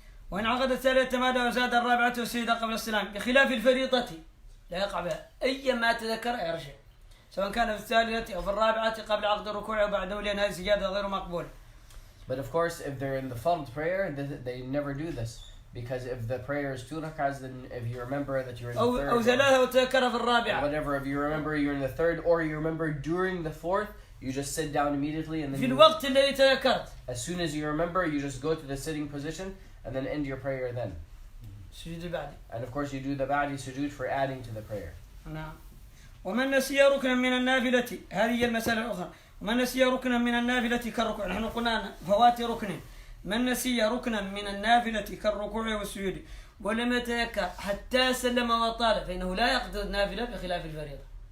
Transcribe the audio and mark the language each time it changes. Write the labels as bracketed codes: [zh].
[ar] وإن عقد الثالثة تمادى وزاد الرابعة والسجدة قبل السلام بخلاف الفريضة لا يقع بها أي ما تذكر يرجع سواء كان في الثالثة أو في الرابعة قبل عقد الركوع وبعده لأن هذه السجادة غير مقبولة. [en] But of course, if they're in the fard prayer, they never do this, because if the prayer is 2 rak'ahs, then if you remember that you're in the third, [ar] أو ثلاثة وتذكر في الرابعة. [en] Whatever, if you remember you're in the third, or you remember during the 4th, you just sit down immediately and then. [ar] في الوقت الذي تذكرت. [en] As soon as you remember, you just go to the sitting position and then end your prayer then. And of course, you do the ba'di sujood for adding to the prayer. [ar] نعم. ومن نسي ركنا من النافلة هذه المسألة الأخرى. ومن نسي ركنا من النافلة كالركوع نحن قلنا فوات ركن من نسي ركنا من النافلة كالركوع والسجود ولم يتذكر حتى سلم وطال فإنه لا يقضي النافلة بخلاف الفريضة.